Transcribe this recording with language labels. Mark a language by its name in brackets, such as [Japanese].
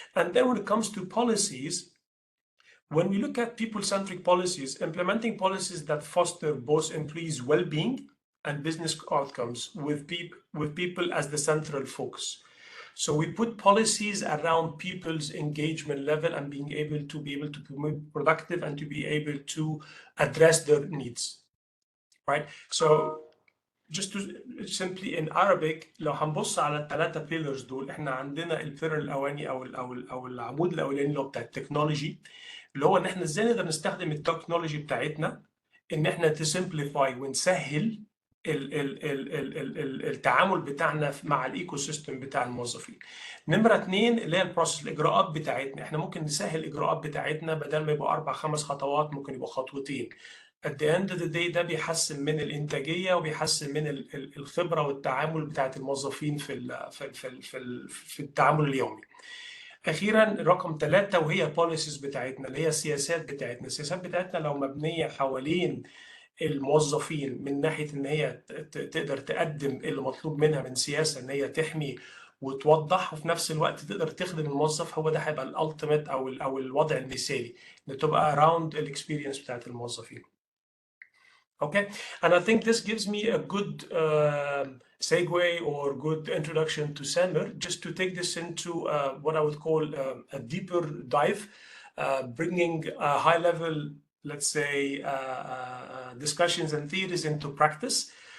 [English] And then when it comes to policies, when we look at people-centric policies, implementing policies that foster both employees' well-being and business outcomes with people as the central focus. So we put policies around people's engagement level and being able to be productive and to be able to address their needs, right? So just to simply in Arabic [Arabic] لو هنبص على الثلاثة pillars دول، احنا عندنا البيلر الاولاني او العمود الاولاني اللي هو بتاع التكنولوجي، اللي هو ان احنا ازاي نقدر نستخدم التكنولوجي بتاعتنا ان احنا تسمبليفاي ونسهل التعامل بتاعنا مع الايكو سيستم بتاع الموظفين. نمره اتنين اللي هي البروسيس، الاجراءات بتاعتنا، احنا ممكن نسهل الاجراءات بتاعتنا بدل ما يبقى 4 5 خطوات ممكن يبقى خطوتين. [English] At the end of the day [Arabic] ده بيحسن من الانتاجيه وبيحسن من الخبره والتعامل بتاعت الموظفين في التعامل اليومي. اخيرا رقم 3 وهي البوليسيز بتاعتنا اللي هي السياسات بتاعتنا. السياسات بتاعتنا لو مبنيه حوالين الموظفين من ناحيه ان هي تقدر تقدم اللي مطلوب منها من سياسه ان هي تحمي وتوضح وفي نفس الوقت تقدر تخدم الموظف، هو ده هيبقى الالتيميت او الوضع المثالي ان تبقى [English] around الاكسبيرينس [Arabic] بتاعت الموظفين. [English] Okay, and I think this gives me a good segue or good introduction to Samir, just to take this into what I would call a deeper dive, bringing a high-level let's say, discussions and theories into practice.